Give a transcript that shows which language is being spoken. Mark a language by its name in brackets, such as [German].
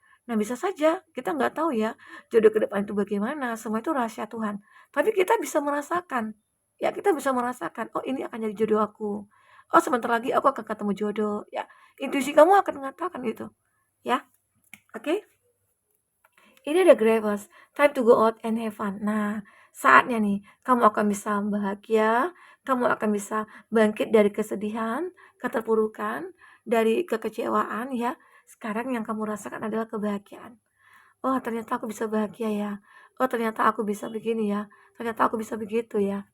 [Indonesian] Nah, bisa saja kita nggak tahu ya jodoh ke depan itu bagaimana, semua itu rahasia Tuhan. Tapi kita bisa merasakan, ya kita bisa merasakan, oh ini akan jadi jodoh aku. Oh sebentar lagi aku akan ketemu jodoh, ya. Intuisi kamu akan mengatakan itu, ya. Oke? Ini ada [English] Graves, time to go out and have fun. [Indonesian] Nah, saatnya nih, kamu akan bisa bahagia, kamu akan bisa bangkit dari kesedihan, keterpurukan, dari kekecewaan ya. Sekarang yang kamu rasakan adalah kebahagiaan. Oh, ternyata aku bisa bahagia ya. Oh, ternyata aku bisa begini ya. Ternyata aku bisa begitu ya.